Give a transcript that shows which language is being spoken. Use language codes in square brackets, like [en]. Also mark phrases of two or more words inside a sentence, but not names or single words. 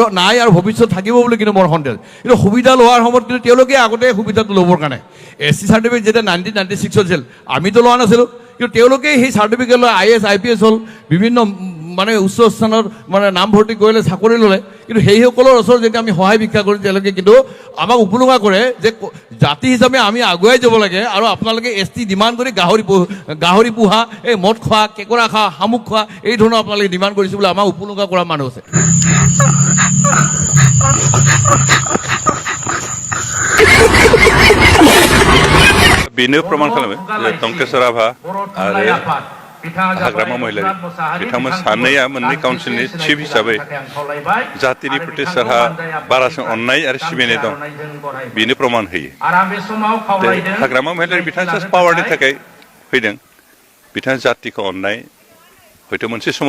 [as] নাই আৰু ভৱিষ্যত থাকিব বুলি কিন্তু মোৰ সন্দেহ কিন্তু সুবিধা লোৱাৰ সময়ত কিন্তু তেওঁলোকে আগতে সুবিধাটো ল'বৰ কাৰণে SC চাৰ্টিফিকেট যেতিয়া 1996 আছিল আমিতো লোৱা নাছিলোঁ কিন্তু তেওঁলোকে সেই চাৰ্টিফিকেট লৈ IAS IPS হ'ল বিভিন্ন মানে উচ্চ স্থানত মানে নামভৰ্তি কৰিলে চাকৰি ল'লে কিন্তু সেইসকলৰ ওচৰত যেতিয়া আমি সহায় ভিক্ষা কৰি তেওঁলোকে কিন্তু আমাক উপলুঙা কৰে যে জাতি হিচাপে আমি আগুৱাই যাব লাগে আৰু আপোনালোকে ST ডিমাণ্ড কৰি গাহৰি পোহা এই মদ খোৱা কেঁকোৰা খোৱা শামুক খোৱা এই ধৰণৰ আপোনালোকে ডিমাণ্ড কৰিছে বুলি আমাক উপলুঙা কৰা মানুহ আছে [brx] बेनो प्रमाण खालामो जे टंकेश्वर राभा आरो हाग्रामा महिलारि बिथांमोन सानैया मोननै काउन्सिलनि चिफ हिसाबै जातिनि प्रति सोरहा बारासिन अननाय आरो सिबिनाय दं बेनो प्रमाण होयो हाग्रामा महिलारि बिथाङा जास्ट पावारनि थाखाय फैदों बिथाङा जातिखौ अननाय हयथ' मोनसे समाव